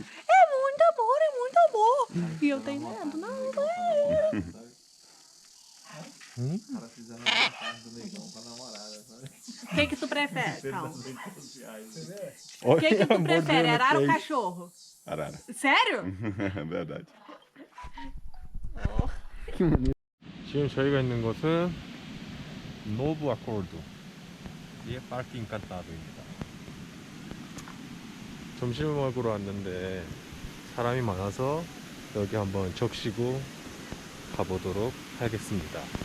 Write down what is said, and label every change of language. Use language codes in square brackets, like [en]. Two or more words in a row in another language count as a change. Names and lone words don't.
[pt] É muito amor. E eu tenho medo. Não, vai. O que tu prefere? Calma. O que tu prefere? Arara ou cachorro? Arara. Sério? Verdade. [ko] 지금 저희가 있는 곳은 노브 아코르드 의 파킹 칸타도입니다. 점심을 먹으러 왔는데 사람이 많아서 여기 한번 적시고 가보도록 하겠습니다.